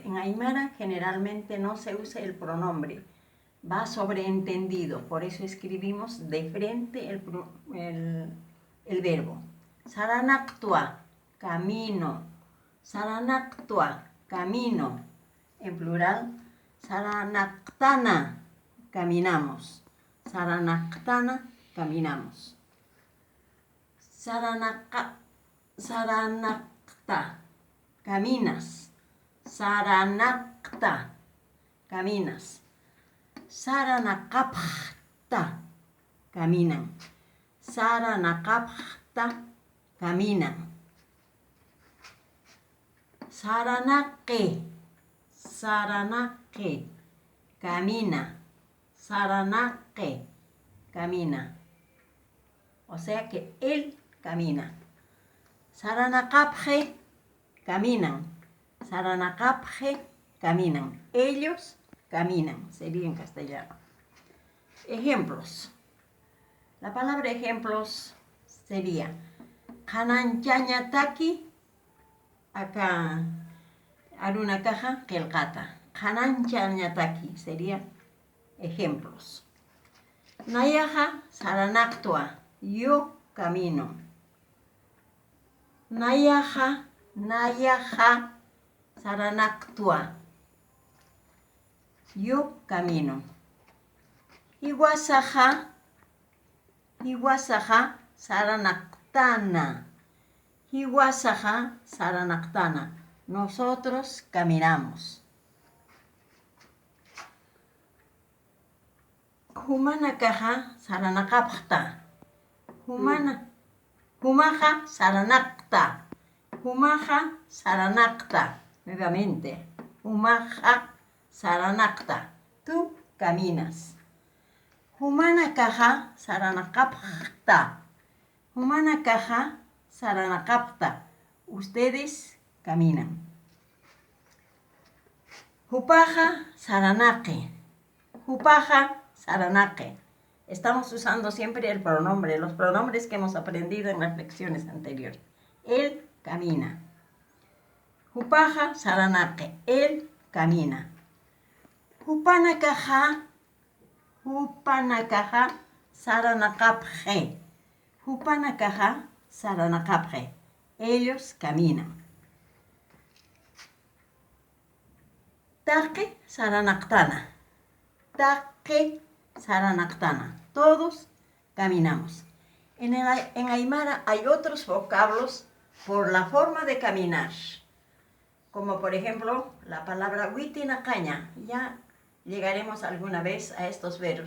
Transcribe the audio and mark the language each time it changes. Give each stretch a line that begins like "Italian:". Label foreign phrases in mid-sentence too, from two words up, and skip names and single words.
Spanish: En aymara generalmente no se usa el pronombre, va sobreentendido, por eso escribimos de frente el verbo.
Aymara: Saranaktua, camino. Saranaktua, camino.
Spanish: En plural,
Aymara: saranaktana, caminamos. Saranaktana, caminamos. Saranakta, caminas. Saranakta, caminas. Saranakapta, caminan. Saranakapta, caminan. Saranake, saranake,
Spanish: camina.
Aymara: Saranake, camina.
Spanish: O sea que él camina.
Aymara: Saranakapje, caminan. Saranakapje, caminan.
Spanish: Ellos caminan, sería en castellano. Ejemplos. La palabra ejemplos sería
Aymara: Hananchañataki, acá aruna caja kelkata.
Spanish: Hananchañataki sería ejemplos.
Aymara: Nayaja saranaktua,
Spanish: yo camino.
Aymara: Nayaja saranaktua,
Spanish: yo camino.
Aymara: Iwasaja saranaktana. Iwasaja saranaktana.
Spanish: Nosotros caminamos.
Aymara: Humanakaja saranakapta. Humaja saranakta. Humaja saranakta. Nuevamente. Humaja saranakta.
Spanish: Tú caminas.
Aymara: Humanakaja saranakapta. Humanakaja saranakapta.
Spanish: Ustedes caminan.
Aymara: Hupaja saranake. Hupaja saranake.
Spanish: Estamos usando siempre el pronombre, los pronombres que hemos aprendido en las lecciones anteriores. Él camina.
Aymara: Hupaja saranake.
Spanish: Él camina.
Aymara: Hupanakaja saranakapje. Hupanakaja saranakapje.
Spanish: Ellos caminan.
Aymara: Take saranaktana. Take saranaktana.
Spanish: Todos caminamos. En aymara hay otros vocablos por la forma de caminar. Como por ejemplo la palabra huitinakaña. Ya llegaremos alguna vez a estos verbos.